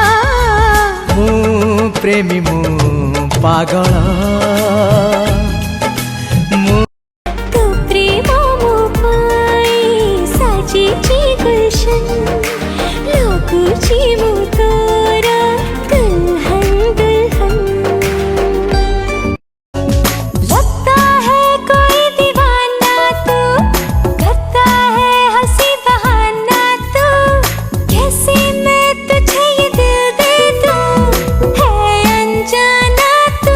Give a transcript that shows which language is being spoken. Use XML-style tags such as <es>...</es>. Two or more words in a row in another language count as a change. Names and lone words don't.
<or>ମୁଁ ପ୍ରେମୀ ମୁଁ ପାଗଳ। ତୋ ପ୍ରେମ ମୋ ପାଇଁ ସାଜିଛି ଗୁଲଶନ, ଲଗୁଛି ମୁଁ ତୋର ଦୁଲ୍ହନ ଦୁଲ୍ହନ।</or> <hi>लगता है कोई दीवाना तू, करता है हंसी बहाना तू, कैसे मैं तुझे ये दिल दे दूं, है अनजाना तू।</hi>